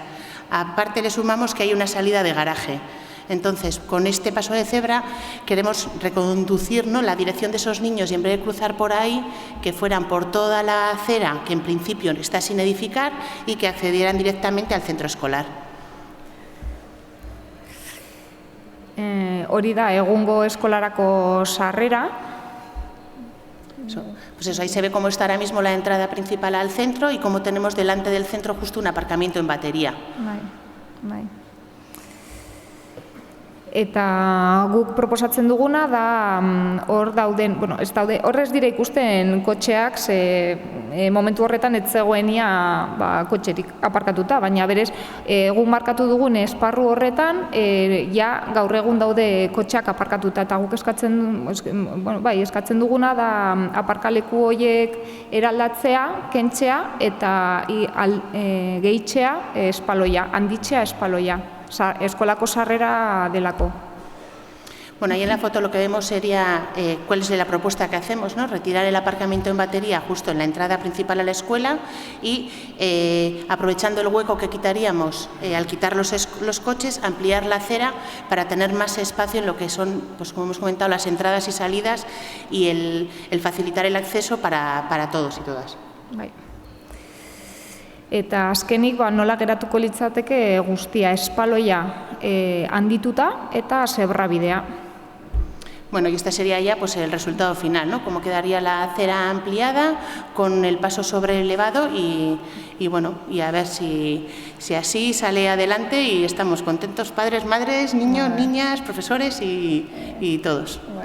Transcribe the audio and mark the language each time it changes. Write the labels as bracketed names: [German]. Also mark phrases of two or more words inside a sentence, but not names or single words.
[Spanish] Aparte le sumamos que hay una salida de garaje. Entonces con este paso de cebra queremos reconducir, ¿no?, la dirección de esos niños y en vez de cruzar por ahí, que fueran por toda la acera que en principio está sin edificar y que accedieran directamente al centro escolar. [Basque] Hori da egungo eskolarako sarrera. [Spanish] Pues eso, ahí se ve cómo está ahora mismo la entrada principal al centro y cómo tenemos delante del centro justo un aparcamiento en batería. [Basque] Bai. Eta guk proposatzen duguna da hor dauden, hor ez dira ikusten kotxeak, momentu horretan ez zegoenia kotxerik aparkatuta, baina berez guk markatu dugun esparru horretan gaur egun daude kotxeak aparkatuta eta guk eskatzen duguna da aparkaleku horiek eraldatzea, kentzea eta gehitzea espaloia, handitzea espaloia. Eskolako sarrera delako. [Spanish] Bueno, ahí en la foto lo que vemos sería cuál es la propuesta que hacemos, ¿no? Retirar el aparcamiento en batería justo en la entrada principal a la escuela y aprovechando el hueco que quitaríamos al quitar los coches, ampliar la acera para tener más espacio en lo que son, pues como hemos comentado, las entradas y salidas y el facilitar el acceso para todos y todas. [Basque] Bai. Eta azkenik nola geratuko litzateke guztia espaloia handituta eta zebrabidea. [Spanish] Bueno, y este sería ya pues el resultado final, ¿no? Cómo quedaría la acera ampliada con el paso sobre elevado y bueno, y a ver si así sale adelante y estamos contentos padres, madres, niños, niñas, profesores y todos.